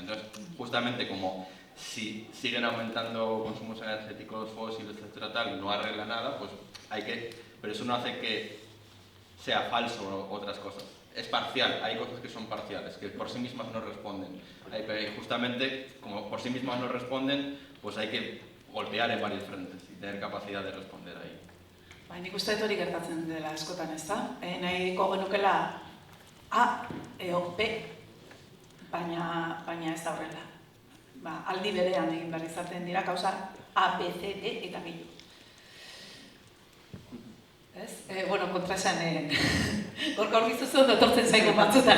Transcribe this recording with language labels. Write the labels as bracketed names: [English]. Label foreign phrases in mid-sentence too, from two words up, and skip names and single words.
[Spanish] Entonces, justamente como si siguen aumentando consumos energéticos fósiles, etcétera, tal, no arregla nada, pues pero eso no hace que sea falso otras cosas. Es parcial, hay cosas que son parciales, que por sí mismas no responden. Justamente, como por sí mismas no responden, pues hay que golpear en varios frentes y tener capacidad de responder ahí. [Basque] Nik uste dut hori gertatzen dela askotan, ez da? Nahiko genukela A, edo B, baina ez da horrela. Aldi berean egin behar izaten dira gauza A, B, C, D eta gehiago. Bueno, kontrasan, gorka hor bizuzu ondo tortzen zaigu batzutan.